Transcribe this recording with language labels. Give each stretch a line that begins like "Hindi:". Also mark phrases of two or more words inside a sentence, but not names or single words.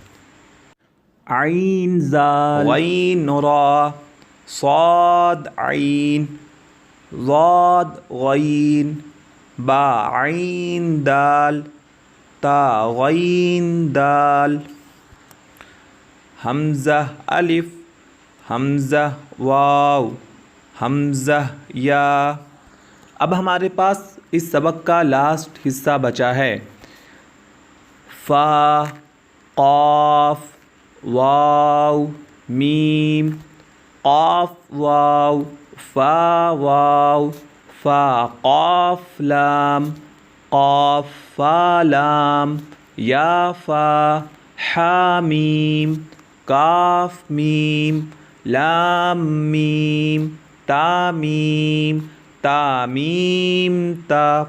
Urdu: عین زال غین را صاد عین ضاد غین با عین دال تا غین دال حمزہ الف حمزہ واو حمزہ یا۔ اب ہمارے پاس اس سبق کا لاسٹ حصہ بچا ہے۔ فا قاف واو میم قاف واو فا واو فا قاف لام قاف فا لام یا فا حا میم کاف میم لام میم تا میم تامیم تا۔